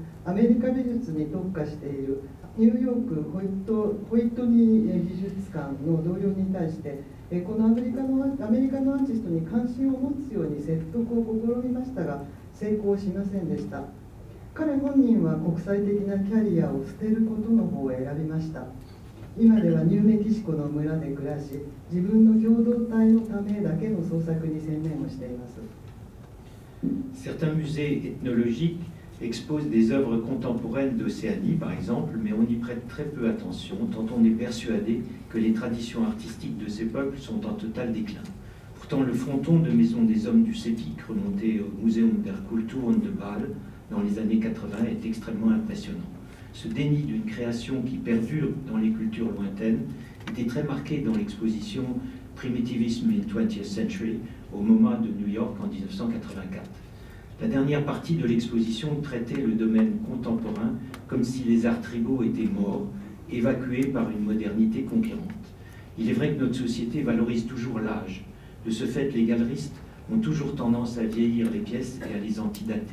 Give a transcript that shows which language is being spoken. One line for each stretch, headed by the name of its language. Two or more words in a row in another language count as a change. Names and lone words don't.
Japanese: アメリカ美術に特化しているニューヨークホイットニー美術館の同僚に対して、このアメリカのアーティストに関心を持つように説得を試みましたが、成功しませんでした。彼本人は国際的なキャリアを捨てることの方を選びました。今ではニューメキシコの村で暮らし、自分の共同体のためだけの創作に専念をしています。
French: Certains musées ethnologiques exposent des œuvres contemporaines d'Océanie, par exemple, mais on y prête très peu attention, tant on est persuadé que les traditions artistiques de ces peuples sont en total déclin. Pourtant, le fronton de Maison des Hommes du Sepik, remonté au Museum der Kulturen de Bâle dans les années 80, est extrêmement impressionnant. Ce déni d'une création qui perdure dans les cultures lointaines était très marqué dans l'exposition Primitivism in 20th Century au MoMA de New York en 1984. La dernière partie de l'exposition traitait le domaine contemporain comme si les arts tribaux étaient morts, évacués par une modernité conquérante. Il est vrai que notre société valorise toujours l'âge. De ce fait, les galeristes ont toujours tendance à vieillir les pièces et à les antidater.